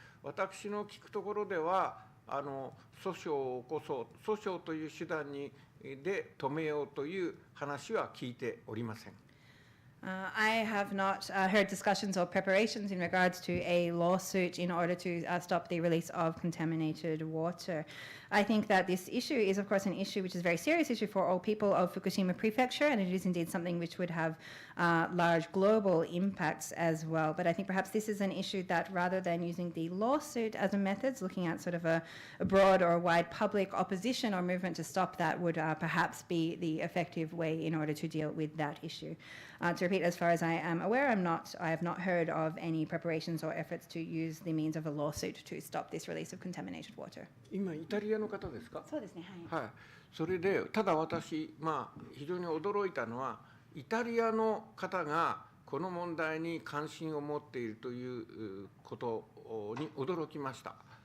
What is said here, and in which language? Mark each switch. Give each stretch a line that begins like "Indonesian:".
Japanese: 私の聞くところでは訴訟を起こそう、訴訟という手段で止めようという話は聞いておりません。
English: I have not heard discussions or preparations in regards to a lawsuit in order to stop the release of contaminated water. I think that this issue is, of course, an issue which is a very serious issue for all people of Fukushima Prefecture, and it is indeed something which would have large global impacts as well. But I think perhaps this is an issue that, rather than using the lawsuit as a method, looking at sort of a broad or wide public opposition or movement to stop that would perhaps be the effective way in order to deal with that issue. To repeat, as far as I am aware, I have not heard of any preparations or efforts to use the means of a lawsuit to stop this release of contaminated water.
Japanese: 今イタリアの方ですか？そうですね、はい。はい。それでただ私、非常に驚いたのは、イタリアの方がこの問題に関心を持っているということに驚きました。